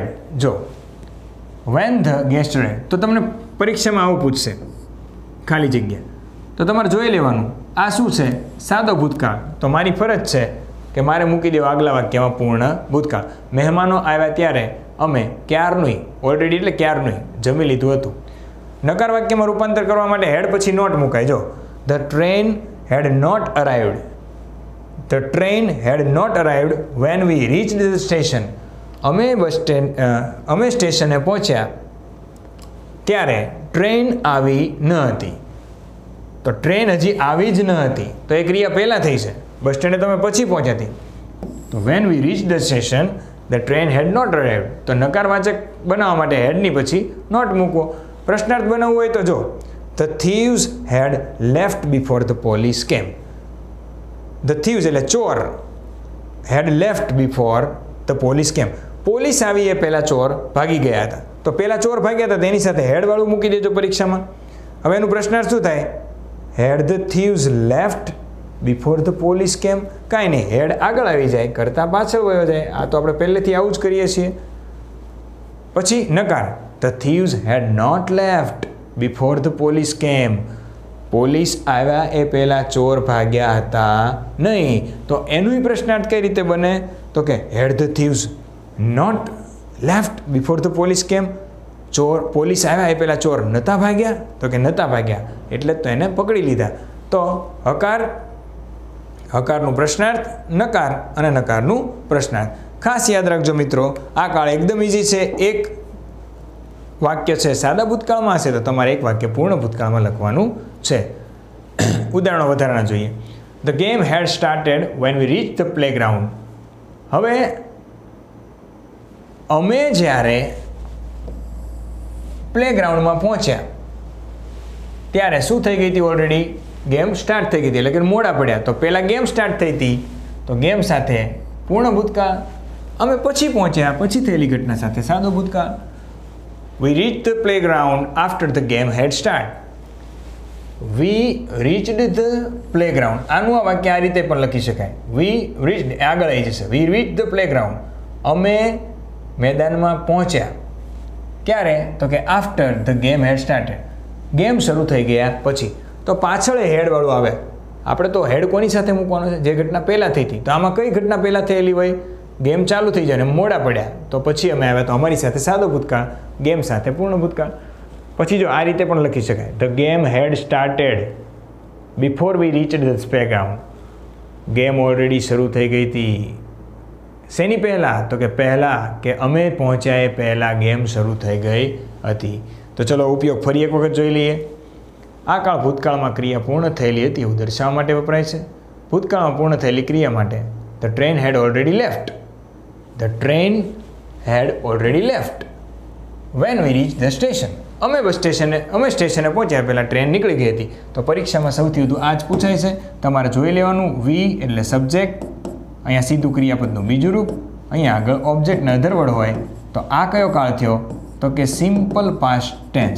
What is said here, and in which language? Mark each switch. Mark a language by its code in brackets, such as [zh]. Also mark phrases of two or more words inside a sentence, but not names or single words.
[gu] જો [en] when the guest arrived, [gu] તો તમને પરીક્ષામાં આવું પૂછશે, ખાલી જગ્યા, તો તમારે જોઈ લેવાનું આ શું છે? સાદો ભૂતકાળ. તો મારી ફરજ છે કે મારે મૂકી દેવું આગલા વાક્યમાં પૂર્ણ ભૂતકાળ. મહેમાનો આવ્યા ત્યારે અમે ક્યારનું, ઓલરેડી એટલે ક્યારનું જમી લીધું હતું. નકાર વાક્યમાં રૂપાંતર કરવા માટે હેડ પછી નોટ મુકાય. [en] જો The train had not arrived. The train had not arrived when we reached the station. [gu] અમે સ્ટેશને પહોંચ્યા ત્યારે ટ્રેન આવી ન હતી. તો ટ્રેન હજી આવી જ ન હતી, તો એ ક્રિયા પહેલાં થઈ છે. બસ સ્ટેન્ડે તમે પછી પહોંચ્યા હતી. [en] તો when we reached the station, the train had not arrived. [gu] તો નકારવાચક બનાવવા માટે હેડની પછી નોટ મૂકવો. પ્રશ્નાર્થ બનાવવું હોય તો જો [en] The thieves had left before the police came. The thieves [gu] એટલે ચોર [en] had left before the police came. [gu] પોલીસ આવી એ પહેલાં ચોર ભાગી ગયા હતા. તો પહેલાં ચોર ભાગ્યા હતા તેની સાથે હેડવાળું મૂકી દેજો પરીક્ષામાં. હવે એનું પ્રશ્નાર્થ શું થાય? [en] Had the thieves left before the police came? [gu] કાંઈ નહીં, હેડ આગળ આવી જાય, કરતાં પાછળ વયો જાય. આ તો આપણે પહેલેથી આવું જ કરીએ છીએ. પછી નકાર: [en] The thieves had not left before the police came. [gu] પોલીસ આવ્યા એ પહેલાં ચોર ભાગ્યા હતા નહીં. તો એનું પ્રશ્નાર્થ કઈ રીતે બને? તો કે [en] had the thieves not left before the police came. [gu] પોલીસ આવ્યા એ પહેલાં ચોર નહોતા ભાગ્યા? તો કે નહોતા ભાગ્યા, એટલે તો એને પકડી લીધા. તો હકારનું પ્રશ્નાર્થ, નકાર અને નકારનું પ્રશ્નાર્થ. ખાસ યાદ રાખજો મિત્રો, આ કાળ એકદમ ઇઝી છે. એક વાક્ય છે સાદા ભૂતકાળમાં હશે તો તમારે એક વાક્ય પૂર્ણ ભૂતકાળમાં લખવાનું છે. ઉદાહરણો વધારાના જોઈએ. [en] The game had started when we reached the playground. [gu] હવે અમે જ્યારે પ્લેગ્રાઉન્ડમાં પહોંચ્યા ત્યારે શું થઈ ગઈ હતી? [en] already game start [gu] થઈ ગઈ હતી, એટલે કે મોડા પડ્યા. તો પહેલાં [en] game start [gu] થઈ હતી, તો ગેમ સાથે પૂર્ણ ભૂતકાળ. અમે પછી પહોંચ્યા પછી થયેલી ઘટના સાથે સાદો ભૂતકાળ. [en] We reached the playground after the game had started. We reached the playground. [gu] આનું આ વાક્ય આ રીતે પણ લખી શકાય. [en] We reached, [gu] આગળ આવી જશે. [en] We reached the playground. [gu] અમે મેદાનમાં પહોંચ્યા. ક્યારે? તો કે [en] after the game had started. [gu] ગેમ શરૂ થઈ ગયા પછી. તો પાછળ હેડવાળું આવે. આપણે તો હેડ કોની સાથે મૂકવાનો છે? જે ઘટના પહેલાં થઈ હતી. તો આમાં કઈ ઘટના પહેલાં થયેલી હોય? ગેમ ચાલુ થઈ જાય ને મોડા પડ્યા, તો પછી અમે આવ્યા, તો અમારી સાથે સાદો ભૂતકાળ, ગેમ સાથે પૂર્ણ ભૂતકાળ. પછી જો આ રીતે પણ લખી શકાય: [en] The game had started before we reached the playground. [gu] ગેમ ઓલરેડી શરૂ થઈ ગઈ હતી. શેની પહેલાં? તો કે પહેલાં કે અમે પહોંચ્યા એ પહેલાં ગેમ શરૂ થઈ ગઈ હતી. તો ચલો ઉપયોગ ફરી એક વખત જોઈ લઈએ. આ કાળ ભૂતકાળમાં ક્રિયા પૂર્ણ થયેલી હતી એવું દર્શાવવા માટે વપરાય છે. ભૂતકાળમાં પૂર્ણ થયેલી ક્રિયા માટે [en] The train had already left. The train had already left when we reached the station. [gu] અમે સ્ટેશને પહોંચ્યા પહેલાં ટ્રેન નીકળી ગઈ હતી. તો પરીક્ષામાં સૌથી વધુ આ જ પૂછાય છે. તમારે જોઈ લેવાનું. વી એટલે સબ્જેક્ટ, અહીંયા સીધું ક્રિયાપદનું બીજું રૂપ, અહીંયા આગળ ઓબ્જેક્ટના અધરવડ હોય. તો આ કયો કાળ થયો? તો કે [en] simple past tense.